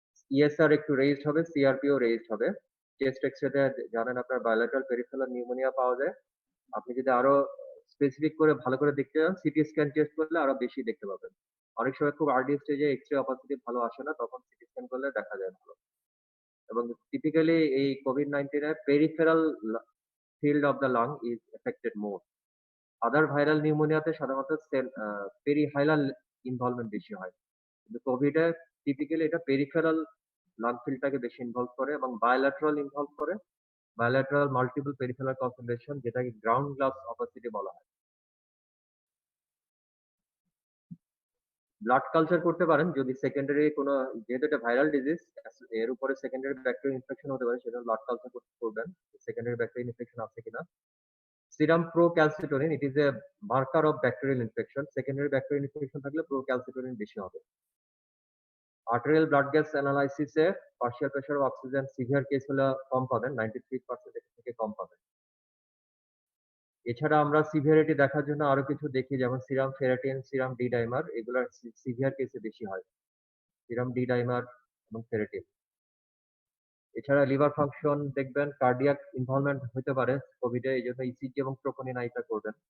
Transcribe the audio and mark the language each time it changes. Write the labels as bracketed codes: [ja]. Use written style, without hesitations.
[bn] ESR একটু raised হবে, সিআরপিও raised হবে। চেস্ট এক্সরেতে জানেন আপনার বায়োলেটারাল পেরিফেরাল নিউমোনিয়া পাওয়া যায়। আপনি যদি আরো স্পেসিফিক করে ভালো করে দেখতে চান, সিটি স্ক্যান টেস্ট করলে আরো বেশি দেখতে পাবেন। অনেক সময় খুব আর্লি স্টেজে এক্স-রে অপাসিটি ভালো আসে না, তখন সিটি স্ক্যান করলে দেখা যায় ভালো। এবং টিপিক্যালি এই COVID-19 এর peripheral [en] field of the lung is affected more. [bn] Other viral নিউমোনিয়াতে সাধারণত পেরিহাইলাল ইনভলভমেন্ট বেশি হয়, কিন্তু কোভিড এ টিপিক্যালি এটা পেরিফেরাল লাং ফিল্ডটাকে বেশি ইনভলভ করে এবং বায়োল্যাটারাল ইনভলভ করে। বায়োল্যাটারাল মাল্টিপল পেরিফেরাল কনসেন্ট্রেশন, যেটাকে গ্রাউন্ড গ্লাস অপাসিটি বলা হয়। ব্লাড কালচার করতে পারেন যদি সেকেন্ডারি কোনো, যেহেতু এটা ভাইরাল ডিজিজ, এর উপরে সেকেন্ডারি ব্যাকটেরিয়াল ইনফেকশন হতে পারে, সেজন্য ব্লাড কালচার করবেন সেকেন্ডারি ব্যাকটেরিয়াল ইনফেকশন আছে কিনা। [en] Serum procalcitonin, it is a marker of bacterial infection. [bn] Secondary bacterial infection থাকলে procalcitonin বেশি হবে। Arterial blood gas analysis A partial pressure of oxygen severe case হলে কম পাবেন, 93% থেকে কম পাবেন। এছাড়া আমরা সিভিয়ারিটি দেখার জন্য আরো কিছু দেখি, যেমন সিরাম ফেরাটিন, সিরাম ডি ডাইমার, এগুলোর সিভিয়ার কেসে বেশি হয়। সিরাম ডি ডাইমার এবং ফেরাটিন। এছাড়া লিভার ফাংশন দেখবেন, কার্ডিয়াক ইনভলভমেন্ট হতে পারে কোভিডে, এই জন্য ইসিজি এবং ট্রোপোনিন আইটা করবেন।